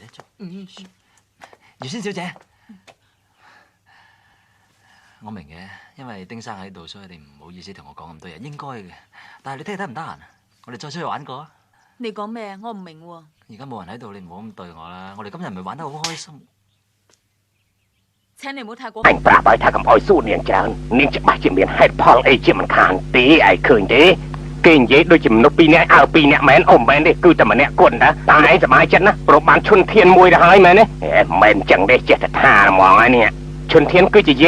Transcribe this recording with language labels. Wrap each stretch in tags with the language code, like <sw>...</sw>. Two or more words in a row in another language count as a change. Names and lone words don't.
<yue>葉仙小姐，我明嘅，因為丁生喺度，所以你唔好意思同我講咁多嘢，應該嘅。但係你聽日得唔得閒？我哋再出去玩過啊！你講咩？我唔明喎。而家冇人喺度，你唔好咁對我啦。我哋今日咪玩得好開心。請你唔好太過。</yue> <km>អញប្រាប់ឲ្យថាកុំអោយសួរនាងច្រើននាងច្បាស់ជាមានហេតុផលអីជាមិនខានទេឯងឃើញទេគេនិយាយដូចជាមនុស្ស2នាក់អើ2នាក់មែនអូមែនទេគឺតែ ម្នាក់គត់ណាតែឯងសប្បាយចិត្តណាព្រោះបានឈុនធានមួយទៅហើយមែនទេមែនចឹងទេចេះតែថាហ្មងហើយនេះឈុនធានគឺជាយាយ</km>